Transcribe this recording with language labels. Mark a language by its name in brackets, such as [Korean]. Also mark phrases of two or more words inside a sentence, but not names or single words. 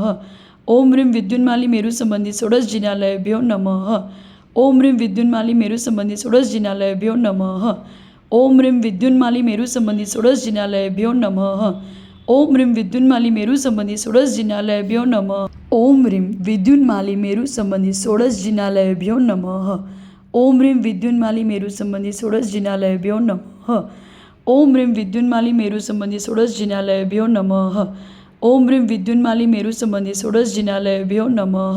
[Sanskrit] ओम ह्रीं विद्युन्माली मेरु संबंधी 16 जिनालयभ्यो नमः। ओम ह्रीं विद्युन्माली मेरु संबंधी 16 जिनालयभ्यो नमः। ओम ह्रीं विद्युन्माली मेरु संबंधी 16 जिनालयभ्यो नमः। ओम ह्रीं विद्युन्माली मेरु संबंधी 16 जिनालयभ्यो नमः। ઓમ રીમ વિદ્યુન્માલી મેરુ સંબંધી ષોડશ જિનાલયેભ્યો નમઃ. ઓમ રીમ વિદ્યુન્માલી મેરુ સંબંધી ષોડશ જિનાલયેભ્યો નમઃ. ઓમ રીમ વિદ્યુન્માલી મેરુ સંબંધી ષોડશ જિનાલયેભ્યો નમઃ. ઓમ રીમ વિદ્યુન્માલી મેરુ સંબંધી ષોડશ જિનાલયેભ્યો નમઃ.